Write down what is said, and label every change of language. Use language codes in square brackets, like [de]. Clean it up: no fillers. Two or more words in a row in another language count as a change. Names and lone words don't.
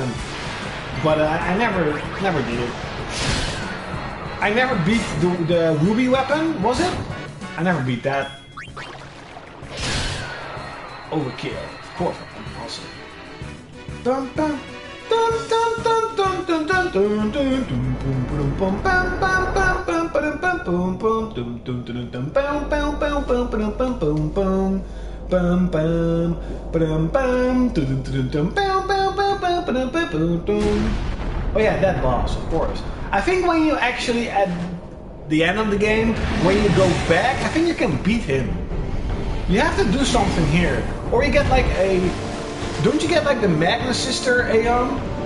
[en] But I never did it. I never beat the ruby weapon, was it? I never beat that. Overkill, of course, awesome. Dun dun dun dun dun dun dun dun dun dun boom boom bam bam bam bam bam bam boom boom dum dum dum dum bam bam bam bam bam bam boom boom bam bam bam bam dum dum dum bam bam bam bam bam boom boom. Oh yeah, that boss, of course. I think when you actually at the end of the game, when you go back, I think you can beat him. You have to do something here. Or you get like a... Don't you get like the Magna Sister Aeon?